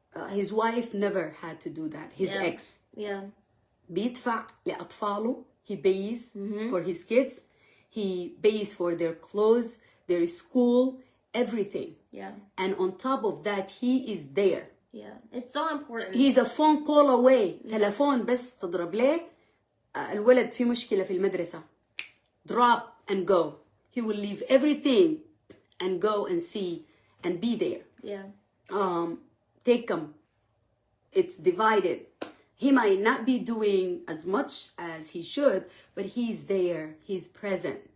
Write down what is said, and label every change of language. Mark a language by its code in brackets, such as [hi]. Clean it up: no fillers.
[en] His wife never had to do that. His ex. Yeah. [ar] بيدفع لأطفاله. [en] He pays for his kids. He pays for their clothes, their school, everything. Yeah. And on top of that, he is there. Yeah. It's so important. He's a phone call away. [ar] تلفون بس تضرب له الولد في مشكلة في المدرسة. [en] Drop and go. He will leave everything and go and see and be there. Yeah. Take him. It's divided. He might not be doing as much as he should, but he's there. He's present.